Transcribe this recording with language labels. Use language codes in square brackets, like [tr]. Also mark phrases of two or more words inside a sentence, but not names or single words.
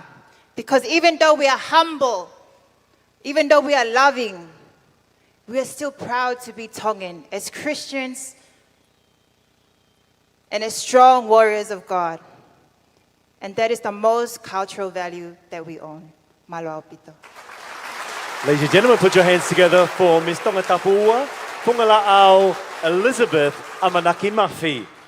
[en] Because even though we are humble, even though we are loving, we are still proud to be Tongan as Christians and as strong warriors of God. And that is the most cultural value that we own. [to] Malo pito. [en] Ladies and gentlemen, put your hands together for Miss Tongatapu, Fungalaau, Elisabeth, Amanaki, Mafi.